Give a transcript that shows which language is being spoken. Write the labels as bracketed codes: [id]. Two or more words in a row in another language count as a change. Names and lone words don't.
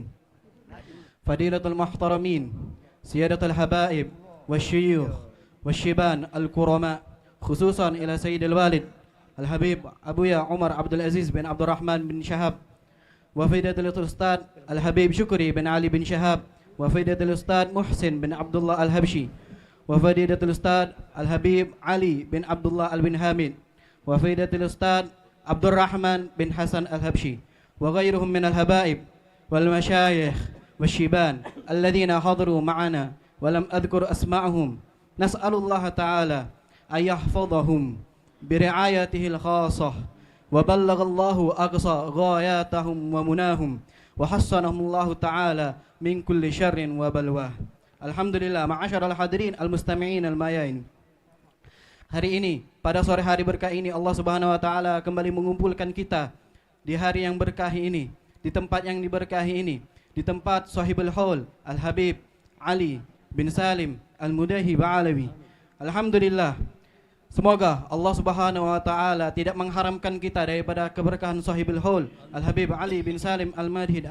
[ar] فضيلة المحترمين، سادة الحبائب والشيوخ والشبان الكرام، خصوصا إلى سيدي الوالد الحبيب أبويا عمر عبد العزيز بن عبد الرحمن بن شهاب، وفضيلة الأستاذ الحبيب شكري بن علي بن شهاب، وفضيلة الأستاذ محسن بن عبد الله الحبشي، وفضيلة الأستاذ الحبيب علي بن عبد الله آل بن حامد، وفضيلة الأستاذ عبد الرحمن بن حسن الحبشي، وغيرهم من الحبائب والمشايخ والشبان الذين حضروا معنا ولم أذكر أسماءهم. نسأل الله تعالى أن يحفظهم برعايته الخاصة، وبلغهم الله أقصى غاياتهم ومناهم، وحصنهم الله تعالى من كل شر وبلوى. الحمد لله، معاشر الحاضرين المستمعين الميامين. [id] Hari ini, pada sore hari berkah ini, Allah [ar] سبحانه وتعالى [id] kembali mengumpulkan kita di hari yang berkah ini, di tempat yang diberkahi ini, di tempat [ar] صاحب الحول [id] Al-Habib Ali bin Salim Al-Mudahi Ba'alawi. Alhamdulillah, semoga Allah [ar] سبحانه وتعالى [id] tidak mengharamkan kita daripada keberkahan [ar] صاحب الحول [id] Al-Habib Ali bin Salim Al-Madhid.